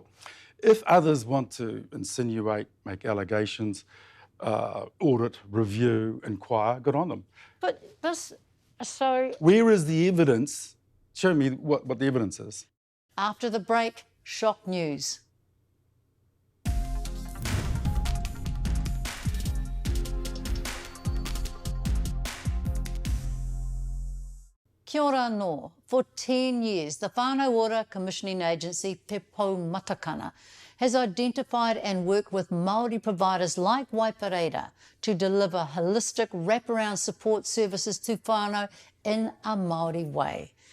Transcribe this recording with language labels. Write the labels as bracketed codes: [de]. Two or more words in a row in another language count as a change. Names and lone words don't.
[en] If others want to insinuate, make allegations, audit, review, inquire, good on them. But this, so... Where is the evidence? Show me what the evidence is. After the break, shock news. [mi] Kia ora anō. [en] For 10 years, the Whānau Ora Commissioning Agency, Te Matakana, has identified and worked with Māori providers like Waipareira to deliver holistic wraparound support services to whānau in a Māori way.